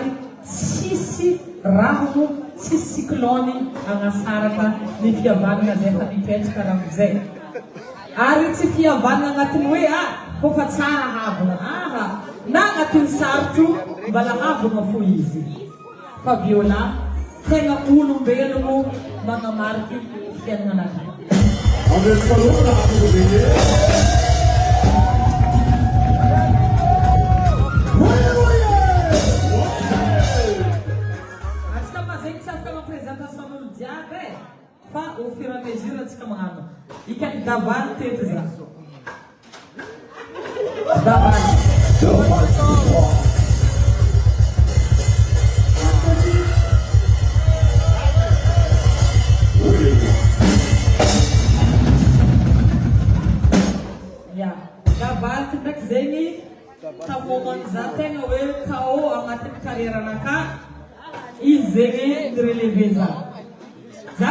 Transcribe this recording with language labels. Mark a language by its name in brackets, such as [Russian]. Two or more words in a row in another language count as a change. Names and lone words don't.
[Malagasy] tsisy raho tsisy cyclone agnasaraka ny fihavanana zay efa nipetraka raha amizay ary tsy fihavanana agnatiny hoe kofa tsara havana na agnatiny sarotro mbala havana fo izy Fabiola tegna olombelogno magnamariky fiainanaka atsika mazegny tsy afaka mapresentation n'olo jiaby fa [French] au fur et à mesure [Malagasy] atsika magnano ikany Davaly teto za Davaly Davaly ndraiky zegny tamomany za tegna hoe KO agnatin'ny karieranaka izy zegny nirelevé za